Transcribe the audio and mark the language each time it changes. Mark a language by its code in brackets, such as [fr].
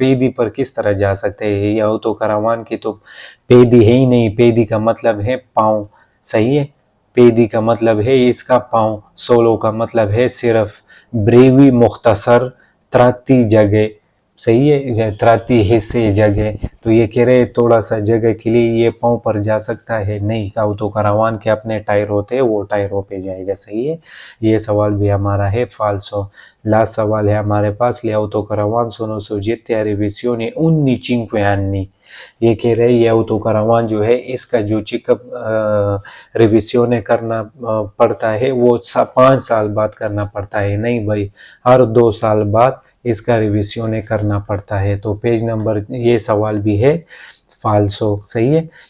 [hi] पेदी पर किस तरह जा सकते हैं, ये autocaravan की तो पेदी है ही नहीं, पेदी का मतलब है पाँव, सही है, पेदी का मतलब है इसका पाँव, सोलो का मतलब है सिर्फ, ब्रेवी मुख्तसर, त्राती जगह, सही है, त्राती हिस्से जगह, तो ये कह रहे थोड़ा सा जगह के लिए ये पाँव पर जा सकता है, नहीं, autocaravan के अपने टायर होते हैं, वो टायरों पे जाएगा, सही है। ये सवाल भी हमारा है फाल्सो। लास्ट सवाल है हमारे पास, [it] ले autocaravan sono soggetti a revisione ogni 5 anni। [hi] ये कह रहे ये autocaravan जो है इसका जो चेकअप रिविजन करना पड़ता है वो 5 साल बाद करना पड़ता है, नहीं भाई, हर 2 साल बाद इसका रिविजन करना पड़ता है। तो पेज नंबर, ये सवाल भी है फाल्सो, सही है।